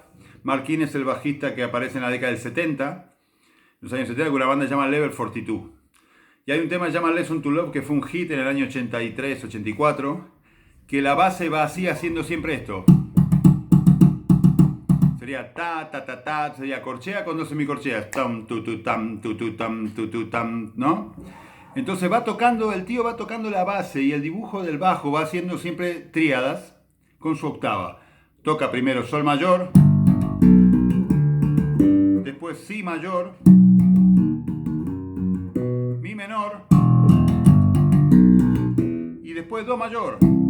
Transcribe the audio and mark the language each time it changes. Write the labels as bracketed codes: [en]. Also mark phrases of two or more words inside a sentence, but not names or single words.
[es] Mark King es el bajista que aparece en la década del 70, los años 70, con una banda que se llama Level 42. Y hay un tema que se llama Lesson to Love, que fue un hit en el año 83, 84, que la base va así, haciendo siempre esto. Sería ta, ta, ta, ta, sería corchea con 2 semicorcheas. Tam, tu, tu, tam, tu, tu, tam, tu, tu, tam, ¿no? Entonces el tío va tocando la base y el dibujo del bajo va haciendo siempre tríadas con su octava. Toca primero sol mayor, después si mayor, mi menor y después do mayor.